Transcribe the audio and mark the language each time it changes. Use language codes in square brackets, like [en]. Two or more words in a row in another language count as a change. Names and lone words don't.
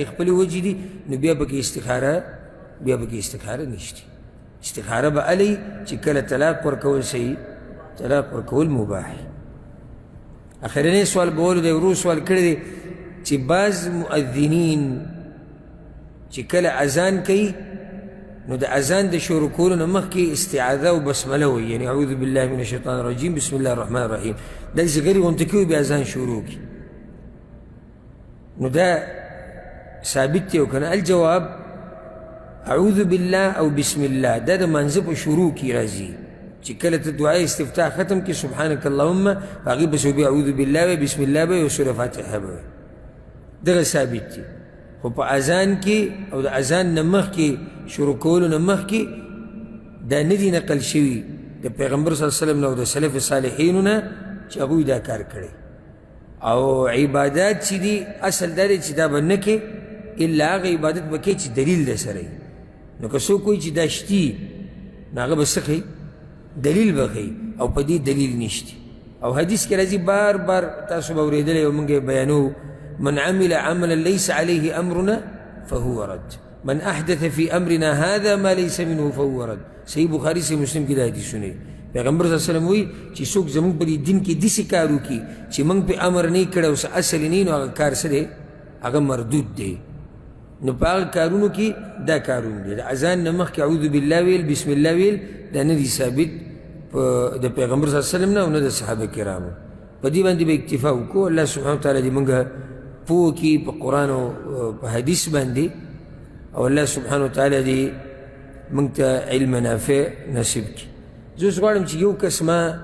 [ps] خپلې وجې دي نو بیا پکې استخاره نشته استخاره به هله چې کله طلاق ورکول صحیح طلاق ورکول مباح اخرنی سوال به ولو دی ورو سوال کړی دی چې بعض مؤذنین چې کله اذان کوي نو د اذان د شروع کولو نه مخکې استعاذه او بسمله وایي یعنې [ar] اعوذ بالله من الشیطان الرجیم بسم الله الرحمن الرحیم [ps] داسې غري غونته کوي بیا اذان شروع کړي نو دا ثابت دی او که نه [ar] الجواب اعوذ بالله [ps] او [ar] بسم الله [ps] دا د منځه په شروع کې راځي چې کله ته دعای استفتاح ختم کې [ar] سبحانک اللهم [ps] هغې پسې بیا [ar] اعوذ بالله [ps] وایي بسم الله به یو سوره فاتحه به وایي دغه ثابت دی خو په اذان کې او د اذان نه مخکې شروع کولو نه مخکې دا نه دي نقل شوي د پیغمبر صلی الله علیه وسلم نه او د سلف صالحینو نه چې هغوی دا کار کړی او عبادات چې دي اصل دا دی چې دا به نه کې الا هغه عبادت به کوي چې دلیل د سره وي نو که څوک وایي چې دا شتي نو هغه به څه کوي دلیل به کوي او په دې دلیل نشته او حدیث کې راځي بار بار تاسو به اورېدلی او موږ یې بیانوو [ar] من عمل عملا ليس عليه أمرنا فهو رد من أحدث في أمرنا هذا ما ليس منه فهو رد [ps] صحیح بخاری سے مسلم کی دا حدیثونه پیغمبر صلی الله علیه وسلم وایي چې څوک زموږ په دې دین کې داسې کار وکړي چې موږ پې امر نه یې کړی او څه اصل یې نه نو هغه کار څه دی هغه مردود دی نو په هغه کارونو کې دا کارونه دي د اذان نه مخکې [ar] اعوذ بالله [ps] ویل [ar] بسم الله [ps] ویل دا نه دي ثابت د پیغمبر صلی الله علیه وسلم نه او نه د صحابه کرامو په دې باندې به اکتفا وکړو الله سبحانه وتعالی دې موږ پوه کړي په قرآن او په حدیث باندې او الله سبحانه وتعالی دې موږ ته علم نافع نصیب کړي زه اوس غواړم چې یو کس ما